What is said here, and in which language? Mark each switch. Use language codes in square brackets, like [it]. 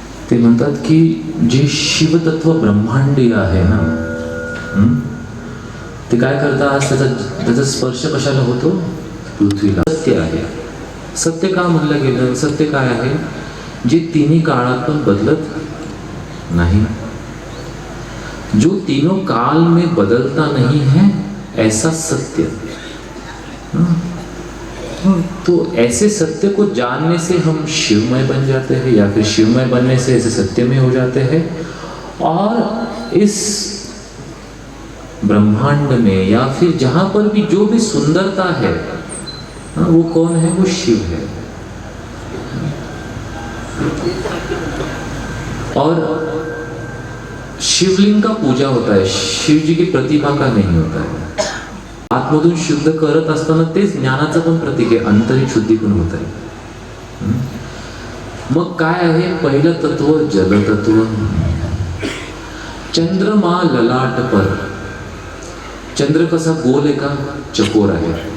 [mr] ते म्हणतात की जे शिवतत्व ब्रह्मांडीय आहे ना, ते काय करतात, त्याचा स्पर्श कशाला होतो? पृथ्वीला. सत्य आहे. सत्य का म्हणलं गेलं? सत्य काय आहे? जे तिन्ही काळात पण बदलत [hi] नहीं, जो तीनों काल में बदलता नहीं है, ऐसा सत्य. तो ऐसे सत्य को जानने से हम शिवमय बन जाते हैं, या फिर शिवमय बनने से ऐसे सत्यमय हो जाते हैं. और इस ब्रह्मांड में या फिर जहां पर भी जो भी सुंदरता है, वो कौन है? वो शिव है. और शिवलिंग का पूजा होता है, शिव जी की प्रतिमा का नहीं होता है. [mr] आतमधून शुद्ध करत असताना तेच ज्ञानाचं पण प्रतीक आहे, आंतरिक शुद्धीकरण होत आहे. मग काय आहे पहिलं तत्व? जलतत्व. [hi] चंद्रमा ललाट पर. [mr] चंद्र कसा गोल आहे का? चकोर आहे.